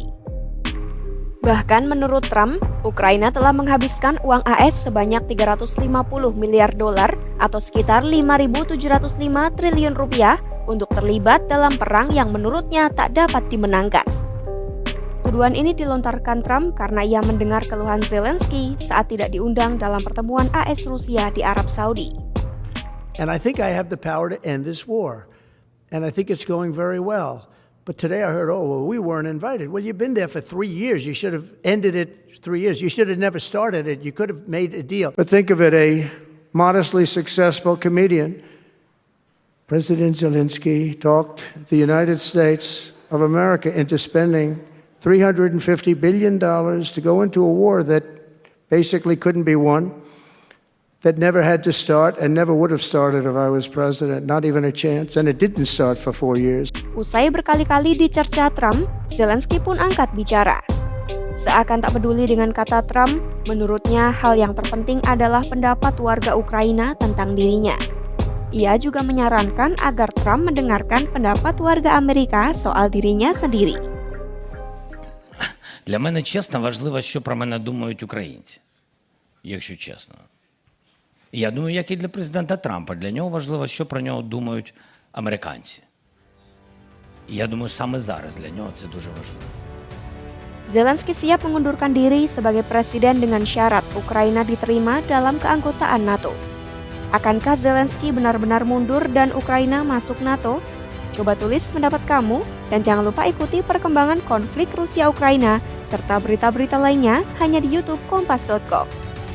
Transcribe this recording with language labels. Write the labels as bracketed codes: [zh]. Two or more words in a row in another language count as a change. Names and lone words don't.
[id] Bahkan menurut Trump, Ukraina telah menghabiskan uang AS sebanyak 350 miliar dolar atau sekitar 5.705 triliun rupiah untuk terlibat dalam perang yang menurutnya tak dapat dimenangkan. Tuduhan ini dilontarkan Trump karena ia mendengar keluhan Zelensky saat tidak diundang dalam pertemuan AS Rusia di Arab Saudi. [en] And I think I have the power to end this war. And I think it's going very well. But today I heard, we weren't invited. Well, you've been there for 3 years. You should have ended it 3 years. You should have never started it. You could have made a deal. But think of it, a modestly successful comedian, President Zelensky, talked the United States of America into spending $350 billion to go into a war that basically couldn't be won. that never had to start and never would have started if I was president, not even a chance, and it didn't start for 4 years. [id] Usai berkali-kali dicerca Trump, Zelensky pun angkat bicara. Seakan tak peduli dengan kata Trump, menurutnya hal yang terpenting adalah pendapat warga Ukraina tentang dirinya. Ia juga menyarankan agar Trump mendengarkan pendapat warga Amerika soal dirinya sendiri. [uk] Для мене чесно важливо, що про мене думають українці, якщо чесно. Я думаю, як і для президента Трампа, для нього важливо, що про нього думають американці. І я думаю, саме зараз для нього це дуже важливо. [id] Zelensky siap mengundurkan diri sebagai presiden dengan syarat Ukraina diterima dalam keanggotaan NATO. Akankah Zelensky benar-benar mundur dan Ukraina masuk NATO? Coba tulis pendapat kamu dan jangan lupa ikuti perkembangan konflik Rusia-Ukraina serta berita-berita lainnya hanya di YouTube Kompas.com.